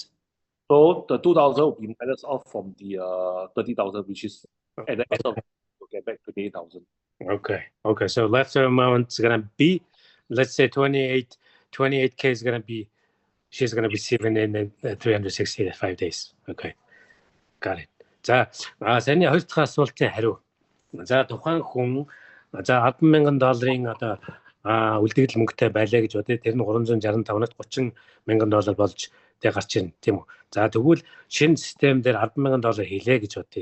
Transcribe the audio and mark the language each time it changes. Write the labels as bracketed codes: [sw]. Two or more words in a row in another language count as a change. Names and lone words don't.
[en] So the 2,000 will be minus off from the 30,000, which is at the end of it, we'll get back to 8,000. Okay. So leftover amount is gonna be, let's say 28K is gonna be, she's gonna receive in 365 days. Okay. Got it. [mn] За, саяны хоёр дахь асуултын хариу. За, тухайн хүн $10,000 үлдэгдэл мөнгөтэй байлаа гэж бодъё. Тэр нь $365-наас $30,000 болж гарч ирнэ, тийм үү? За, тэгвэл шинэ систем дээр $10,000 хийлээ гэж бодъё.